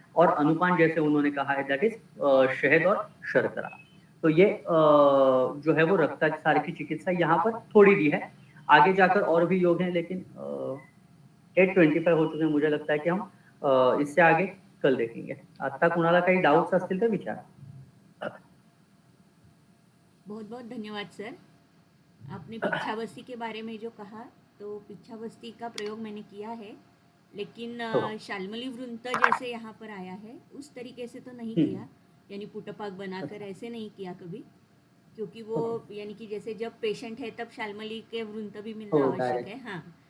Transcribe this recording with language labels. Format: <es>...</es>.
<hi>और अनुपान जैसे उन्होंने कहा है</hi> <en>that is</en> <hi>शहद और शर्करा, तो ये जो है वो रक्तातिसार की चिकित्सा यहाँ पर थोड़ी दी है। आगे जाकर और भी योग हैं, लेकिन 8:25 हो चुके हैं, मुझे लगता है कि हम इससे आगे कल देखेंगे।</hi> <mr>आता कुणाला काही डाउट्स असतील तर विचारा।</mr> <hi>बहुत बहुत धन्यवाद सर। आपने पिच्छावस्ती के बारे में जो कहा, तो पिच्छावस्ती का प्रयोग मैंने किया है, लेकिन शाल्मली वृंत जैसे यहाँ पर आया है उस तरीके से तो नहीं किया, यानी पुटपाक बनाकर ऐसे नहीं किया कभी, क्योंकि वो यानी कि जैसे जब पेशेंट है तब शाल्मली के वृंत भी मिलना आवश्यक है। हाँ,</hi>